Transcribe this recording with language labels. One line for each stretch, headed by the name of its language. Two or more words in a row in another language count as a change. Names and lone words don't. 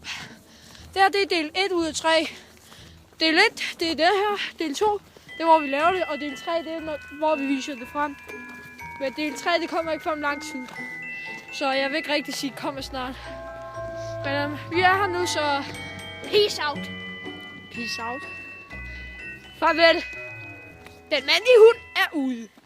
Danish: Det her det er del 1 ud af 3. Del 1, det er det her. Del 2, det er hvor vi laver det. Og del 3, det er hvor vi viser det frem. Men del 3, det kommer ikke for en lang tid. Så jeg vil ikke rigtig sige, kommer snart. Men vi er her nu, så
English: Peace out. Peace out.
Danish: Farvel. Den mandlige hund er ude.